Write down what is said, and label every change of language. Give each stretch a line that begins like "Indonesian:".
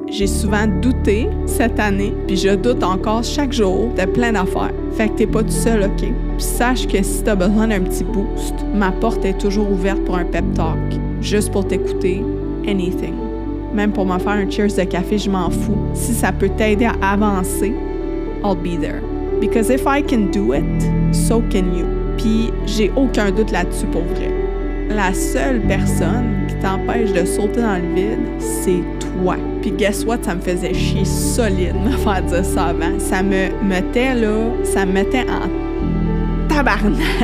French: J'ai souvent douté cette année, puis je doute encore chaque jour de plein d'affaires. Fait que t'es pas tout seul, OK? Puis sache que si t'as besoin d'un petit boost, ma porte est toujours ouverte pour un pep talk, juste pour t'écouter,
English: anything.
French: Même pour me faire un cheers de café, je m'en fous. Si ça peut t'aider à avancer,
English: I'll be there. Because if I can do it, so can you.
French: Puis j'ai aucun doute là-dessus pour vrai. La seule personne qui t'empêche de sauter dans le vide, c'est toi. Puis
English: guess what,
French: ça me faisait chier solide de me faire dire ça avant. Ça me mettait en tabarnak.